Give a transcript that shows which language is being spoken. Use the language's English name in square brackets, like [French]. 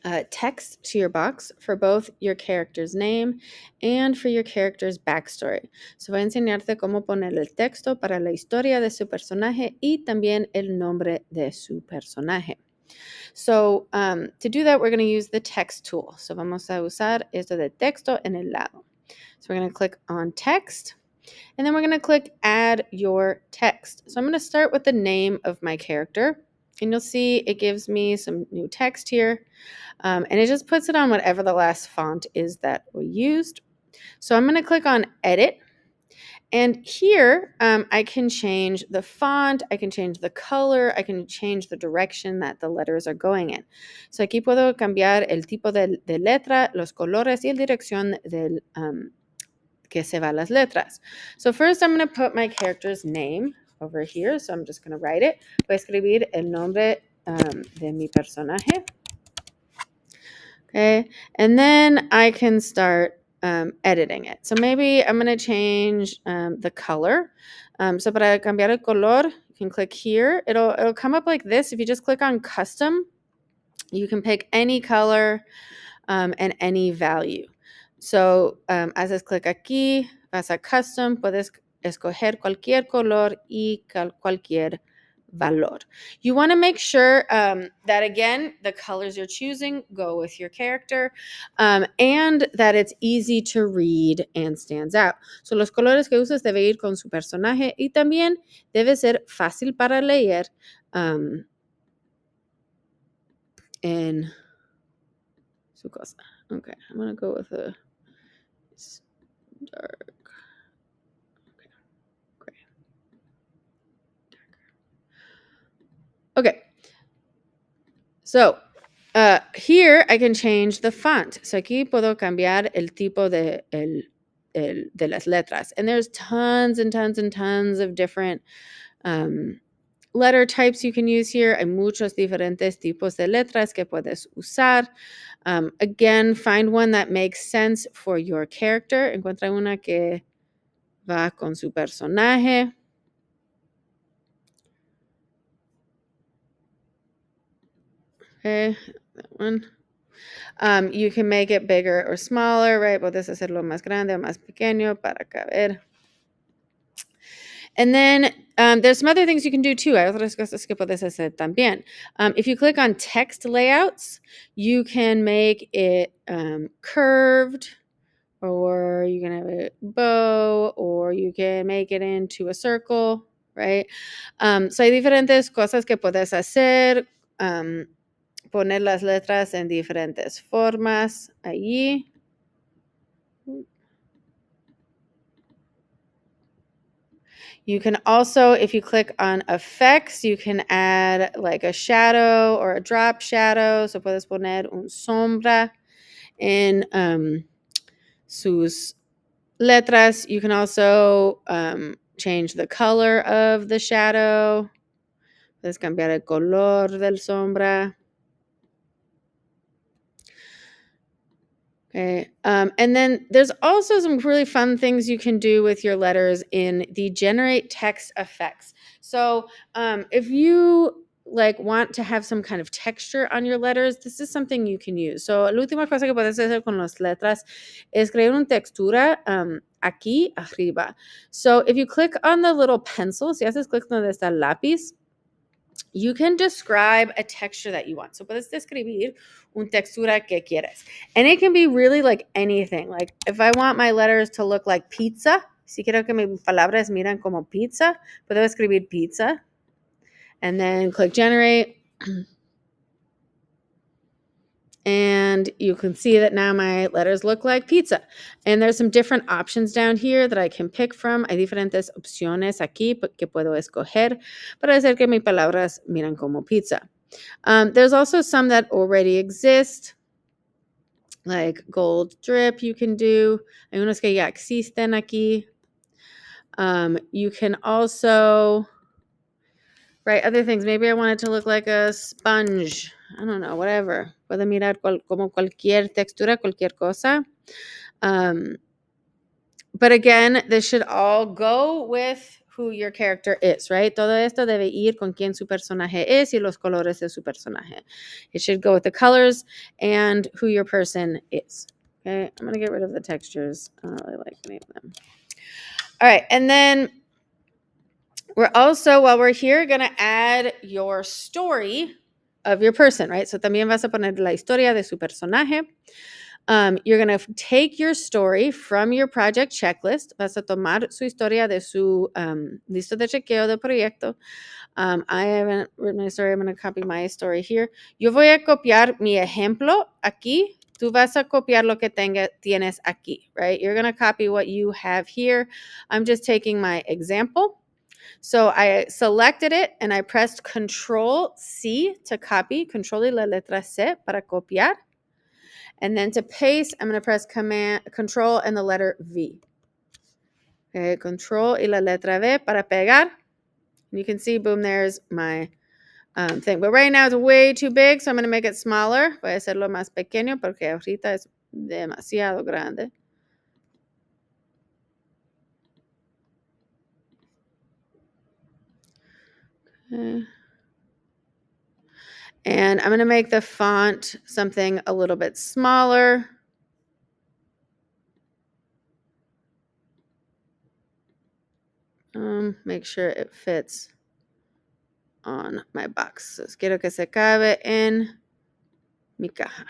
[English] text to your box for both your character's name and for your character's backstory. [Spanish] So voy a enseñarte cómo poner el texto para la historia de su personaje y también el nombre de su personaje. [English] So to do that, we're going to use the text tool. [Spanish] So vamos a usar esto de texto en el lado. [English] So we're going to click on text, and then we're going to click add your text. So I'm going to start with the name of my character, and you'll see it gives me some new text here. And it just puts it on whatever the last font is that we used. So I'm going to click on edit. And here I can change the font, I can change the color, I can change the direction that the letters are going in. [Spanish] So aquí puedo cambiar el tipo de letra, los colores y la dirección del que se van las letras. [English] So first I'm going to put my character's name over here. So I'm just going to write it. [Spanish] Voy a escribir el nombre de mi personaje. [English] Okay, and then I can start editing it. So maybe I'm going to change the color. So [Spanish] para cambiar el color, [English] you can click here. It'll come up like this. If you just click on custom, you can pick any color and any value. [Spanish] So haces clic aquí, vas a custom, puedes escoger cualquier color y cualquier valor. [English] You want to make sure that, again, the colors you're choosing go with your character and that it's easy to read and stands out. [Spanish] So los colores que usas debe ir con su personaje y también debe ser fácil para leer en su cosa. [English] Okay, I'm going to go with a dark. Okay, gray. Okay. So here I can change the font. [Spanish] So aquí puedo cambiar el tipo de las letras. [English] And there's tons and tons and tons of different letter types you can use here. [Spanish] Hay muchos diferentes tipos de letras que puedes usar. [English] Again, find one that makes sense for your character. [Spanish] Encuentra una que va con su personaje. [English] Okay, that one. You can make it bigger or smaller, right? [Spanish] Puedes hacerlo más grande o más pequeño para caber. [English] And then there's some other things you can do too. [Spanish] Hay otras cosas que puedes hacer también. [English] If you click on text layouts, you can make it curved, or you can have a bow, or you can make it into a circle, right? [Spanish] So hay diferentes cosas que puedes hacer. Poner las letras en diferentes formas allí. [English] You can also, if you click on effects, you can add like a shadow or a drop shadow. [Spanish] So puedes poner un sombra en sus letras. [English] You can also change the color of the shadow. [Spanish] Puedes cambiar el color del sombra. [English] Okay. And then there's also some really fun things you can do with your letters in the generate text effects. So if you want to have some kind of texture on your letters, this is something you can use. [Spanish] So la última cosa que puedes hacer con las letras es crear una textura aquí arriba. [English] So if you click on the little pencil, [Spanish] si haces clic donde está el lápiz, [English] you can describe a texture that you want. So [Spanish] puedes describir una textura que quieres. [English] And it can be really like anything. Like if I want my letters to look like pizza, [Spanish] si quiero que mis palabras miran como pizza, puedo escribir pizza. [English] And then click generate. And you can see that now my letters look like pizza. And there's some different options down here that I can pick from. [Spanish] Hay diferentes opciones aquí que puedo escoger para hacer que mis palabras miran como pizza. [English] There's also some that already exist, like gold drip you can do. [Spanish] Hay unos que ya existen aquí. [English] You can also write other things. Maybe I want it to look like a sponge. I don't know, whatever. [Spanish] Puede mirar como cualquier textura, cualquier cosa. [English] But again, this should all go with who your character is, right? [Spanish] Todo esto debe ir con quién su personaje es y los colores de su personaje. [English] It should go with the colors and who your person is. Okay, I'm going to get rid of the textures. I don't really like any of them. All right, and then we're also, while we're here, going to add your story of your person, right? [Spanish] So también vas a poner la historia de su personaje. [English] You're going to take your story from your project checklist. [Spanish] Vas a tomar su historia de su listo de chequeo de proyecto. [English] I haven't written my story. I'm going to copy my story here. [Spanish] Yo voy a copiar mi ejemplo aquí. Tú vas a copiar lo que tienes aquí, right? [English] You're going to copy what you have here. I'm just taking my example. So I selected it and I pressed Control C to copy. [Spanish] Control y la letra C para copiar. [English] And then to paste, I'm going to press Control and the letter V. Okay, [Spanish] Control y la letra V para pegar. [English] And you can see, boom, there's my thing. But right now it's way too big, so I'm going to make it smaller. [Spanish] Voy a hacerlo más pequeño porque ahorita es demasiado grande. [English] Okay. And I'm going to make the font something a little bit smaller. Make sure it fits on my box. [Spanish] So quiero que se cabe en mi caja.